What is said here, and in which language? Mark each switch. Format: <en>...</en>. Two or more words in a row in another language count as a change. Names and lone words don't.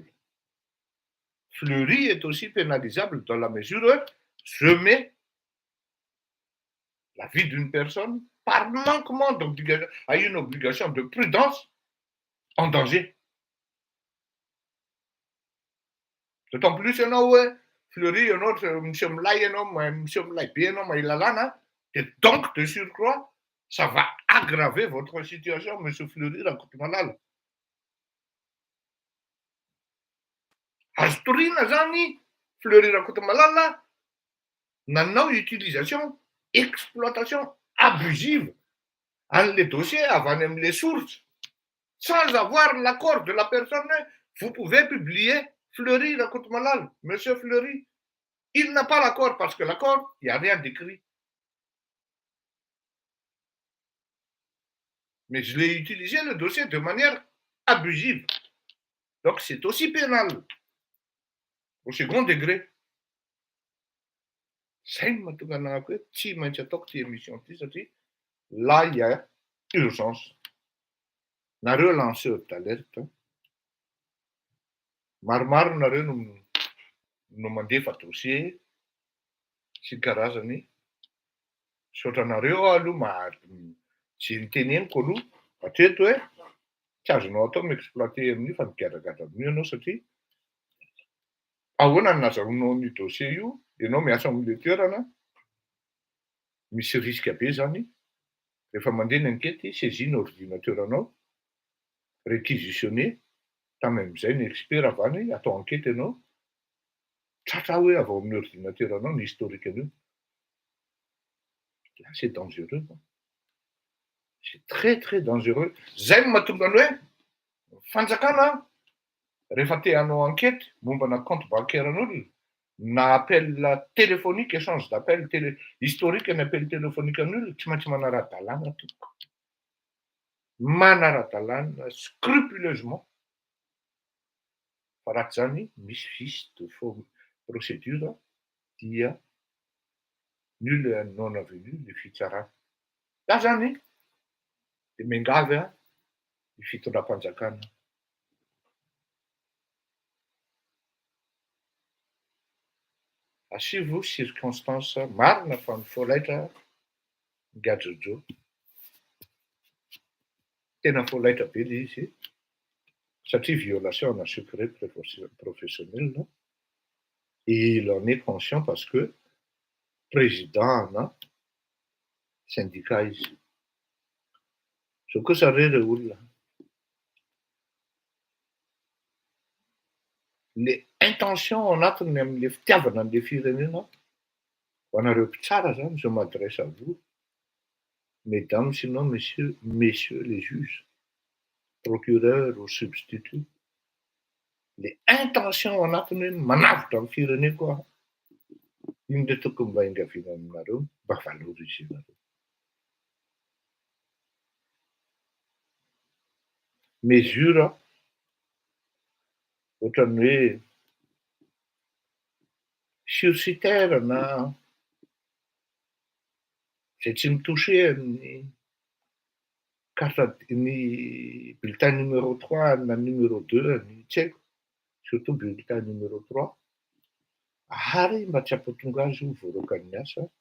<fr>Fleury est aussi pénalisable dans la mesure où je mets la vie d'une personne par manquement à une obligation de prudence en danger. D'autant plus, Fleury, monsieur Mlay, et donc, de surcroît, ça va aggraver votre situation, monsieur Fleury, raconte malal.</fr> <mg>Astorina zany,</mg> <fr>Fleury raconte malal, nanao utilisation, exploitation abusive, les dossiers avant même les sources, sans avoir l'accord de la personne, vous pouvez publier Fleury raconte malal, monsieur Fleury. Il n'a pas l'accord parce que l'accord, il n'y a rien d'écrit. Mais je l'ai utilisé le dossier de manière abusive. Donc c'est aussi pénal. Au second degré. Là, il y a urgence. On a relancé l'alerte.</fr> <mg>Maromaro nareo no mandefa dossier sy karazany saotranareo aloha tsy niteneniko aloha hatreto hoe tsy azonao atao miexploiter amin'io fa migadagada amin'io ianao satria ahoana no nazahoanao an'io dossier io ianao miasa amin'ile toerana misy risque be zany rehefa mandeha ny</mg> <fr>enquête saisine</fr> <mg>ordinateuranao réquisitionné tamy amin'izay ny expert avany atao enquête ianao tratra hoe avy ao amin'ny ordinateur anao ny historique an'io.</mg> <fr>Là c'est dangereux. C'est très très dangereux.</fr> <mg>Zay no mahatonga ny hoe fanjakana rehefa te hanao enquête mombana</mg> <fr>compte bancaire</fr> <mg>an'olona na</mg> <fr>appel téléphonique, échange d'appel historique</fr> <mg>ny</mg> <fr>appel téléphonique</fr> <mg>an'olona tsy maintsy manara-dalàna tompoko. Manara-dalàna scrupuleusement. Fa raha tsy zany misy</mg> <fr>vice de faux procédure</fr> <mg>dia</mg> <fr>nul non avenu</fr> <mg>le fitsarana. Za zany de miangavy ny fitondram-panjakana. Asivo circonstance marina fa mifolaitra Gadjojo. Tena folaitra be le izy satria</mg> <fr>violation d'un secret professionnel, non? Et il en est conscient parce que président ana syndicat izy.</fr> <mg>So kosa reo olona.</mg> <fr>Les intentions</fr> <mg>anatiny amin'le fitiavana an'le firenena ho anareo mpitsara zany</mg> <fr>je m'adresse à vous, mesdames, sinon messieurs les juges, procureurs ou substituts. Les intentions</fr> <mg>anatiny hoe manavotra amin'ny fireneko aho. Iny le tokony mba ingaviana aminareo mba valorisenareo. Mesure ohatrany hoe sursitaire na zay tsy mitouché amin'ny carte ny bulletin numéro 3 na numéro 2 ny tsy haiko,</mg> <fr>surtout bulletin numéro 3</fr> <mg>ary mba tsy ampatonga azy ho voarokan'ny asa</mg>